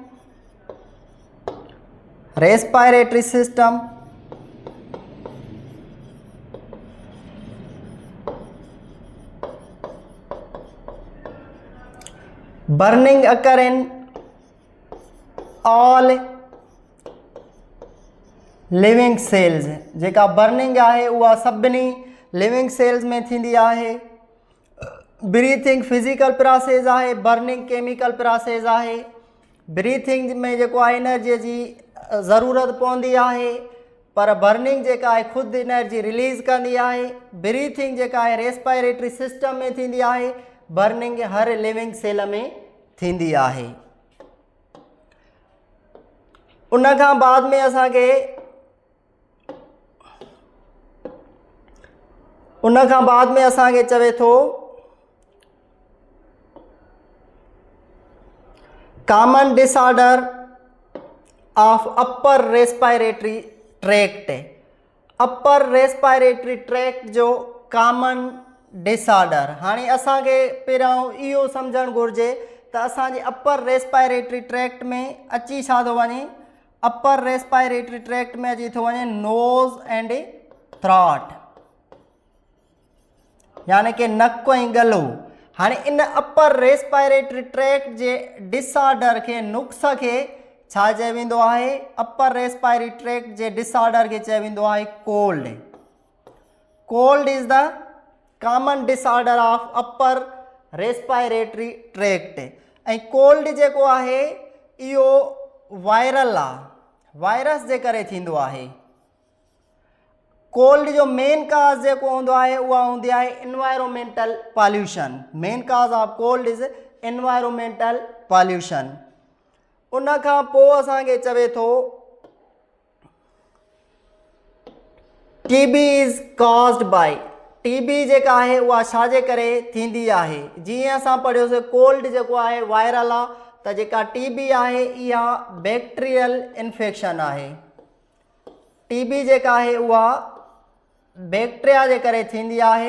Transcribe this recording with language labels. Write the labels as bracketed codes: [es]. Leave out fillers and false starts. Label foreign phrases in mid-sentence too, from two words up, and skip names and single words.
[en] respiratory system, burning occur in all living cells. [sd] जेका burning आहे उहा सभिनी [en] living cells [sd] में थींदी आहे. ब्रीथिंग [en] physical process [sd] आहे, बर्निंग [en] chemical process [sd] आहे. ब्रीथिंग में जेको आहे एनर्जी जी ज़रूरत पवंदी आहे, पर बर्निंग जेका आहे ख़ुदि [en] energy release [sd] कंदी आहे. ब्रीथिंग जेका आहे [en] respiratory system [sd] में थींदी आहे, बर्निंग हर [en] living cell [sd] में थींदी आहे. उन खां बाद में असांखे चवे थो [en] common disorder of upper respiratory tract. upper respiratory tract [sd] जो [en] common disorder. [sd] हाणे असांखे पहिरियों इहो सम्झणु घुरिजे त असांजे [en] upper respiratory tract [sd] में अची छा थो वञे. [en] upper respiratory tract [sd] में अची थो वञे [en] nose and throat, [sd] यानी कि नक ऐं गलो. हाणे इन [en] upper respiratory tract [sd] जे डिसऑर्डर खे नुक्स खे छा चयो वेंदो आहे. [en] upper respiratory tract [sd] जे डिसऑर्डर खे चयो वेंदो आहे कोल्ड. [en] cold is the common disorder of upper respiratory tract. [sd] ऐं कोल्ड जेको आहे इहो वायरल आहे, वायरस जे करे थींदो आहे. कोल्ड जो [en] main cause [sd] जेको हूंदो आहे उहा हूंदी आहे [en] environmental pollution. main cause of cold is environmental pollution. [sd] उन खां पोइ असांखे चवे थो [en] TB is caused by. [sd] टीबी जेका आहे उहा छाजे करे थींदी आहे. जीअं असां पढ़ियोसीं कोल्ड जेको आहे वायरल आहे, त जेका टीबी आहे इहा [en] bacterial infection [sd] आहे. टीबी जेका आहे उहा बैक्टीरिया जे करे थींदी आहे.